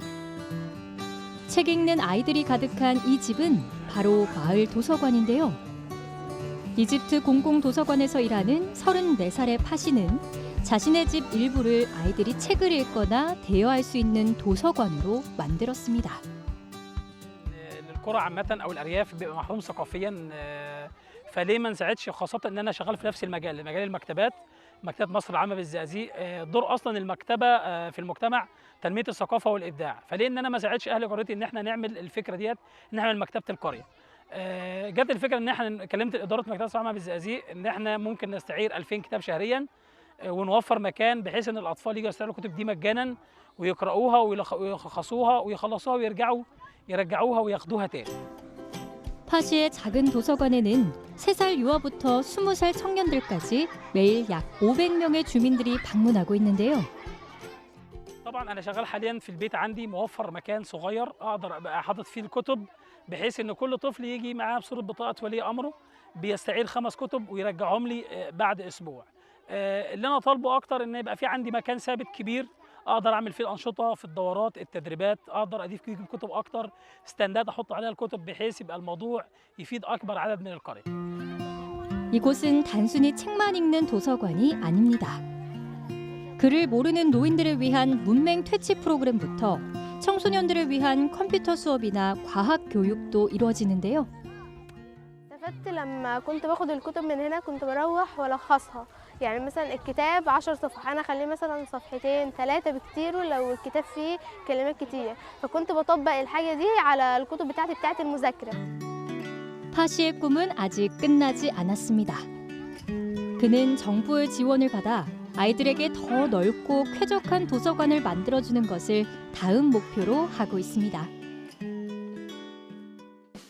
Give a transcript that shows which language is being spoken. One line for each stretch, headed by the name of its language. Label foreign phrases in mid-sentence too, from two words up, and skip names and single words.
Korean: 책 읽는 아이들이 가득한 이 집은 바로 마을 도서관인데요. 이집트 공공도서관에서 일하는 34살의 파시는 자신의 집 일부를 아이들이 책을 읽거나 대여할 수 있는 도서관으로 만들었습니다.
Arabic: القرى عامة أو الأرياف بيبقى محروم ثقافيا فليه ما نساعدش خاصة إن أنا شغال في نفس المجال المكتبات مكتبة مصر العامة بالزقازيق دور أصلا المكتبة في المجتمع تنمية الثقافة والإبداع فليه إن أنا ما ساعدش أهل قريتي إن إحنا نعمل الفكرة ديت إن إحنا نعمل مكتبة القرية جت الفكرة إن إحنا كلمت إدارة مكتبة مصر العامة بالزقازيق إن إحنا ممكن نستعير 2000 كتاب شهريا ونوفر مكان بحيث إن الأطفال يجوا يستعيروا الكتب دي مجانا ويقرأوها ويلخصوها ويخلصوها يرجعوها وياخدوها تاني.
Korean: 파시의 작은 도서관에는 3살 유아부터 20살 청년들까지 매일 약 500명의 주민들이 방문하고 있는데요.
Arabic: طبعا أنا شغال حاليا في البيت عندي موفر مكان صغير أقدر أبقى حاطط فيه الكتب بحيث إن كل طفل يجي معاه بصورة بطاقة ولي أمره بيستعير 5 كتب ويرجعهم لي بعد أسبوع. اللي أنا طالبه أكتر إن يبقى في عندي مكان ثابت كبير اقدر اعمل فيه الانشطه في الدورات التدريبات اقدر اضيف فيه كتب اكتر ستاندات احط عليها الكتب بحيث يبقى الموضوع يفيد اكبر عدد من القريه.
Korean: 이곳은 단순히 책만 읽는 도서관이 아닙니다. 글을 모르는 노인들을 위한 문맹 퇴치 프로그램부터 청소년들을 위한 컴퓨터 수업이나 과학 교육도 이루어지는데요.
Arabic: استفدت لما كنت باخد الكتب من هنا كنت بروح والخصها يعني مثلا الكتاب 10 صفح انا اخليه مثلا صفحتين 3 بكتير ولو الكتاب فيه كلمات كتير فكنت بطبق الحاجه دي على الكتب بتاعت المذاكره.
Korean: 파시의 꿈은 아직 끝나지 않았습니다. 그는 정부의 지원을 받아 아이들에게 더 넓고 쾌적한 도서관을 만들어주는 것을 다음 목표로 하고 있습니다.